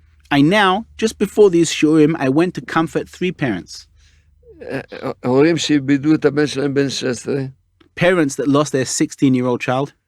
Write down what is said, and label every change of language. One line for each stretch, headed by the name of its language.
English: I now, just before these shurim, I went to comfort 3 parents.
Hebrew: הורים שאיבדו את הבן שלהם בן 16.
English: Parents that lost their 16-year-old child.